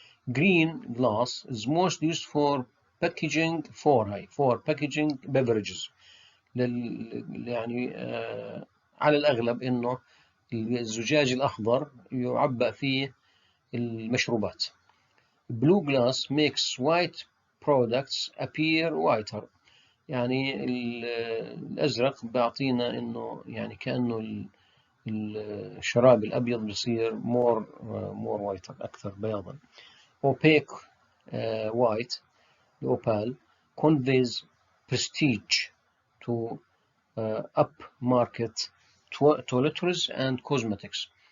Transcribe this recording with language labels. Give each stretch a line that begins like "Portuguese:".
English: Green glass is most used for packaging for packaging beverages.
Arabic: يعني على الأغلب إنه الزجاج الأخضر يعبأ فيه المشروبات.
English: Blue glass makes white products appear whiter.
Arabic: يعني الأزرق بيعطينا إنه يعني كأنه الشراب الأبيض بيصير
English: more whiter
Arabic: أكثر بياضا.
English: Opaque white opal conveys prestige to upmarket toiletries and cosmetics.